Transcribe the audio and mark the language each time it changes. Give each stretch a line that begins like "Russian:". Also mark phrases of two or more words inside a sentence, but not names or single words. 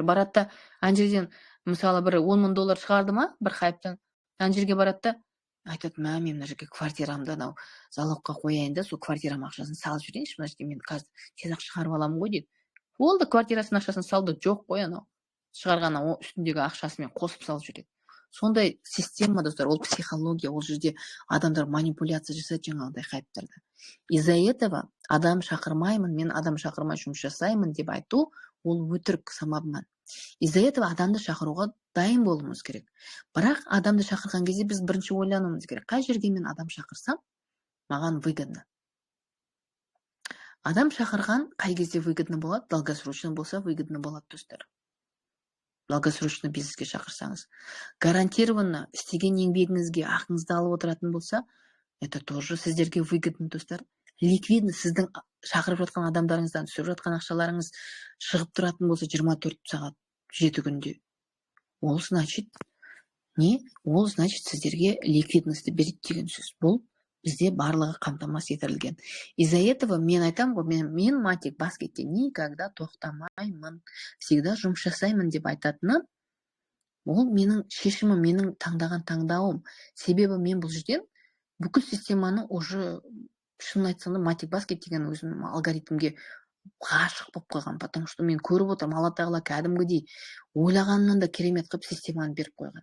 Kazakh: Барады да, ана жерден мысалы бір $10,000 шығарды ма, бір хайптан, ана жерге барады да, айтады, мен мына жерге квартирамды анау залогқа қояйын да, сол квартирам ақшасын салып жіберейінші, мына жерде мен қазір тез-ақ шығарып аламын ғой дейді. Ол да квартирасының ақшасын салды, жоқ қой анау. Шығарған үстіндегі ақшасымен қосып салып жүреді. Сондай система, достар, ол психология, ол жерде адамдар манипуляция жасайды жаңағыдай хайптарда.
Russian: Из-за этого
Kazakh: адам шақырмаймын, мен адам шақырмай жұмыс жасаймын деп айту, ол өтірік, самообман.
Russian: Из-за этого
Kazakh: адамды шақыруға дайын болуымыз керек. Бірақ адамды шақырған кезде біз бірінші ойлануымыз керек. Қай жерге мен адам шақырсам, маған выгодно. Адам шақырған қай кезде выгодно болады? Долгосрочно болса выгодно болады, достар. Долгосрочно бизнеске шақырсаңыз. Гарантированно істеген еңбегіңізге ақыңызды алып отыратын болса,
Russian: это тоже
Kazakh: сіздерге выгодно, достар. Ликвидно сіздің шақырып жатқан адамдарыңыздан түсіп жатқан ақшаларыңыз шығып тұратын болса 24 сағат 7 күнде. Ол значит, не? Ол значит сіздерге ликвидності береді деген сөз. Бұл бізде барлығы қамтамасыз етілген.
Russian: Из-за этого
Kazakh: мен айтам ғой, мен Матик баскетте никогда тоқтамаймын, всегда жұмыс жасаймын деп айтатыным, ол менің шешімім, менің таңдаған таңдауым. Себебі мен бұл жерден бүкіл системаны уже шынын айтсам, Матик баскет деген өзім алгоритмге ғашық болып қойған,
Russian: потому что
Kazakh: мен көріп отырмын, Алла тағала кәдімгідей ойлағаннан да керемет қылып системаны беріп қойған.